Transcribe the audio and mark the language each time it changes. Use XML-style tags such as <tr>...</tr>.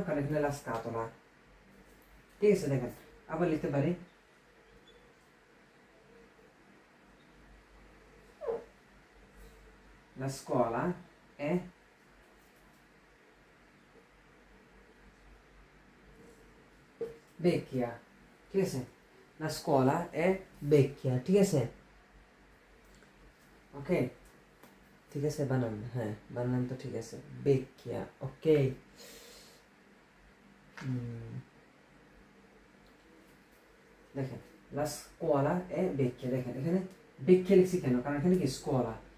<bn>কারণ এখানে লা স্কাতোলা, ঠিক আছে? দেখেন আবার লিখতে পারি</bn> <it>la scuola è vecchia,</it> <bn>ঠিক আছে?</bn> <it>la scuola è vecchia,</it> <bn>ঠিক আছে? ওকে, ঠিক আছে? বানান, হ্যাঁ বানান তো ঠিক আছে, vecchia, ওকে। দেখেন</bn> <it>la scuola è vecchia,</it> <bn>দেখেন এখানে vecchia লিখছি কেন? কারণ এখানে কি স্কোলা।</bn>